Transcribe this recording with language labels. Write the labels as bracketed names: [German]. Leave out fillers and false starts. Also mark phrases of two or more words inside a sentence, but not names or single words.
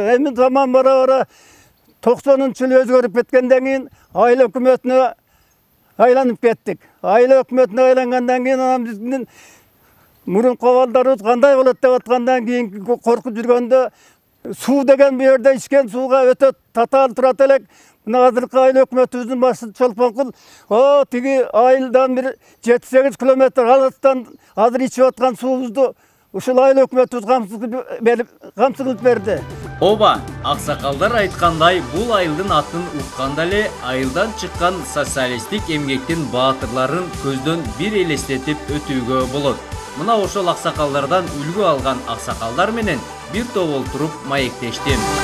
[Kyrgyz] Эми заман бара-бара 90-жыл өзгөрүп кеткенден кийин айыл өкмөтүнө айланып кеттик. Айыл өкмөтүнө айлангандан кийин анан биздин мурунку балдарыбыз кандай болот деп аткандан кийин коркуп жүргөндө суу деген бу жерде ичкен сууга өтө татаал турат элек. Мына азыркы айыл өкмөтүбүздүн башы Чолпонкул о тиги айылдан бир 7-8 километр алыстан азыр ичип аткан суубузду ушул айыл өкмөтүбүз камсыздык берди. Оба, аксакалдар айткандай, бул айылдын атын укканда эле айылдан чыккан социалисттик эмгектин баатырларын көздөн бир элестетип өтүүгө болот. Мына ошол аксакалдардан үлгү алган аксакалдар менен бир топ олтуруп маектештим.